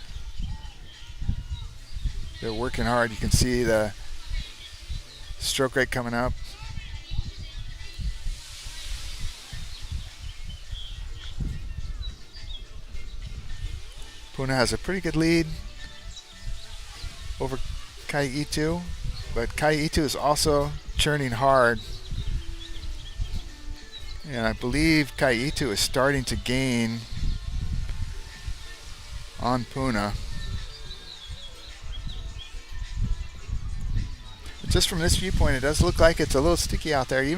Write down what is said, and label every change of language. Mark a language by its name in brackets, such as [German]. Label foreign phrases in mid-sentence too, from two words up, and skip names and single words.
[English] They're working hard. You can see the stroke rate coming up. Puna has a pretty good lead over ʻEhitu, but ʻEhitu is also churning hard, and I believe ʻEhitu is starting to gain on Puna. Just from this viewpoint, it does look like it's a little sticky out there.